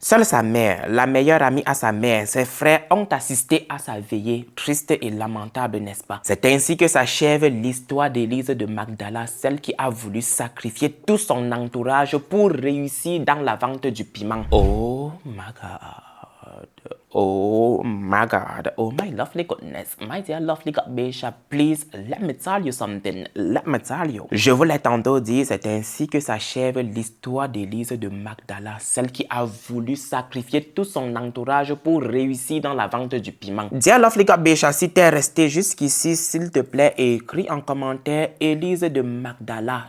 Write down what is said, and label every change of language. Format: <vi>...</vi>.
<fr>Seule sa mère, la meilleure amie à sa mère, ses frères ont assisté à sa veillée. Triste et lamentable, n'est-ce pas? C'est ainsi que s'achève l'histoire d'Élise de Magdala, celle qui a voulu sacrifier tout son entourage pour réussir dans la vente du piment.</fr> <en>Oh my God. Oh my God, oh my lovely goodness, my dear lovely God Bishop, please let me tell you something, let me tell you.</en> <fr>Je vous l'ai tantôt dit, c'est ainsi que s'achève l'histoire d'Élise de Magdala, celle qui a voulu sacrifier tout son entourage pour réussir dans la vente du piment.</fr> <en>Dear lovely God Bishop,</en> <fr>si t'es resté jusqu'ici, s'il te plaît, écris en commentaire Élise de Magdala.</fr>